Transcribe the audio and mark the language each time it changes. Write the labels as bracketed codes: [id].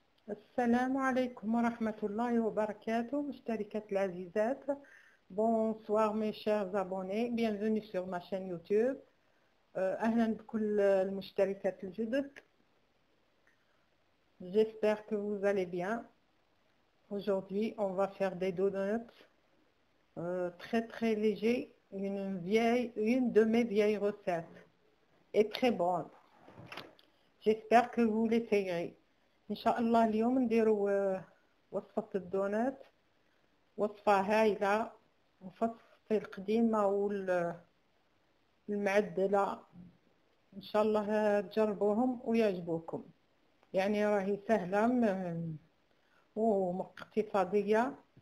[ar] السلام عليكم ورحمة الله وبركاته مشتركات العزيزات. [fr] Bonsoir mes chers abonnés, bienvenue sur ma chaîne YouTube. [ar] أهلا بكل المشتركات الجدد. [fr] J'espère que vous allez bien. Aujourd'hui, on va faire des donuts très légers, une de mes vieilles recettes et très bonne. J'espère que vous l'essayerez. [ar] إن شاء الله اليوم نديرو وصفة الدونات، وصفة هايلة وصفة القديمة والمعدلة. إن شاء الله تجربوهم ويعجبوكم. يعني راهي سهلة واقتصادية.